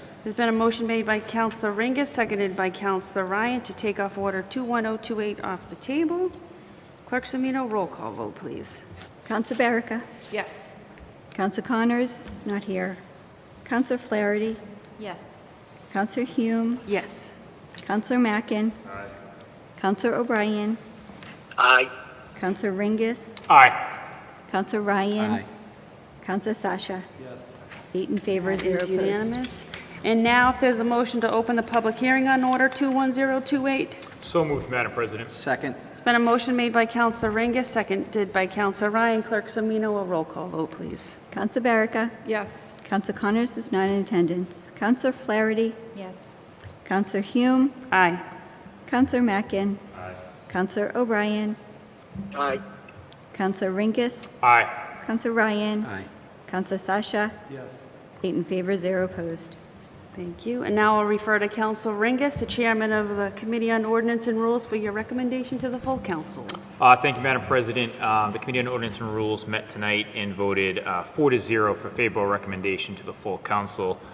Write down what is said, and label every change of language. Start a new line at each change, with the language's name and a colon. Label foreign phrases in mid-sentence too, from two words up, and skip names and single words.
English: There's been a motion made by Councilor Ringus, seconded by Councilor Ryan, to take off Order 21028 off the table. Clerk Semino, roll call vote, please. Council Baraka? Yes. Council Connors is not here. Council Flaherty? Yes. Councilor Hume? Yes. Councilor Mackin? Aye. Councilor O'Brien? Aye. Councilor Ringus? Aye. Councilor Ryan? Aye. Councilor Sasha? Yes. 8 in favor, That 0 is opposed. unanimous. And now, if there's a motion to open the public hearing on Order 21028. So moved, Madam President. Second. It's been a motion made by Councilor Ringus, seconded by Councilor Ryan. Clerk Semino, a roll call vote, please. Council Baraka? Yes. Council Connors is not in attendance. Councilor Flaherty? Yes. Councilor Hume? Aye. Councilor Mackin? Aye. Councilor O'Brien? Aye. Councilor Ringus? Aye. Councilor Ryan? Aye. Councilor Sasha? Yes. 8 in favor, 0 opposed. Thank you. And now I'll refer to Councilor Ringus, the chairman of the Committee on Ordinance and Rules, for your recommendation to the full council. Thank you, Madam President. The Committee on Ordinance and Rules met tonight and voted 4-0 for favorable recommendation to the full council.